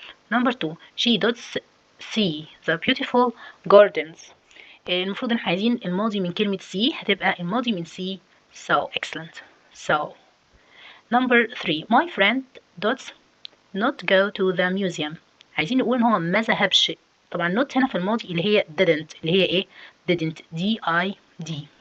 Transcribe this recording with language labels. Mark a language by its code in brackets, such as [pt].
[en] number 2 she does see the beautiful gardens. [ar] المفروض ان احنا عايزين الماضي من كلمة see، هتبقى الماضي من see so. [en] excellent. so number 3 my friend does not go to the museum. [ar] عايزين نقول ان هو ما ذهبش. طبعا not هنا في الماضي اللي هي didn't، اللي هي ايه؟ didn't d i d.